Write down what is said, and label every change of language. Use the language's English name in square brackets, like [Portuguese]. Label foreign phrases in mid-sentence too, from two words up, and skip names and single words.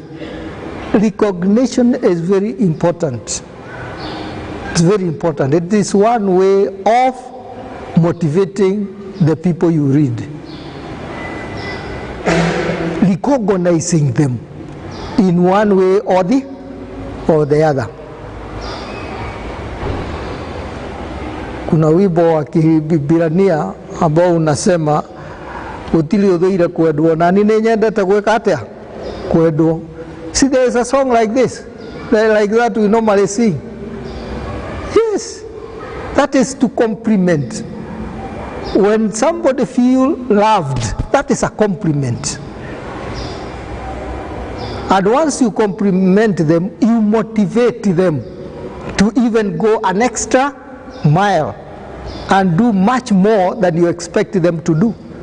[English] Recognition is very important. It's very important. It is one way of motivating the people you read. Recognizing them in one way or the other. [Swahili] Kuna wimbo wa Kibirania ambao unasema [Kikuyu] utili udhuire kwendwo na nini nyendete gwika atia kwendwo. [English] See, there is a song like this, like that we normally sing. Yes, that is to compliment. When somebody feels loved, that is a compliment. And once you compliment them, you motivate them to even go an extra mile and do much more than you expect them to do.